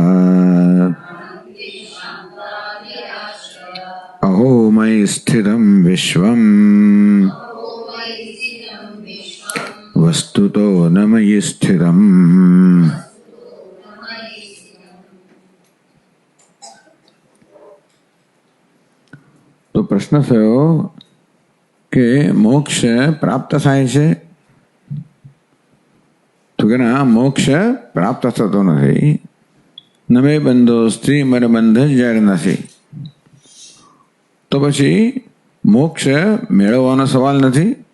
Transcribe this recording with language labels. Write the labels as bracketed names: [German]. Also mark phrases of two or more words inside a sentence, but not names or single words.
[Sanskrit] अहो मयि स्थितं विश्वम् वस्तुतो न मयि स्थितम्। [Gujarati] તો પ્રશ્ન થયો કે મોક્ષ પ્રાપ્ત થાય છે? તો કે ના, મોક્ષ પ્રાપ્ત થતો નથી. [Sanskrit] નમે બંધોસ્થી, [Gujarati] મને બંધ જ જ્યારે નથી. તો પછી મોક્ષ મેળવવાનો સવાલ નથી.